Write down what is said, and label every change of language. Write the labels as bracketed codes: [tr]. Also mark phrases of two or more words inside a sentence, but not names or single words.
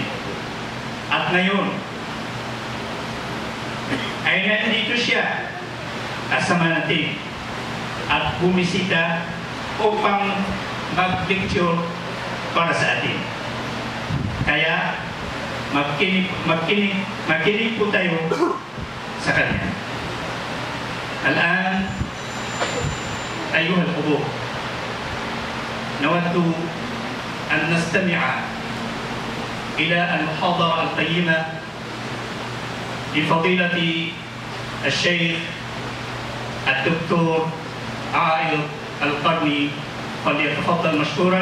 [tl] At ngayon ay nandito siya kasama natin at bumisita upang mag-lecture para sa atin. Kaya makinig po tayo sa kanya. [ar] Al-an, أيها الحضور، نود أن نستمع إلى المحاضرة القيمة لفضيلة الشيخ الدكتور عائض القرني، فليتفضل مشكورا.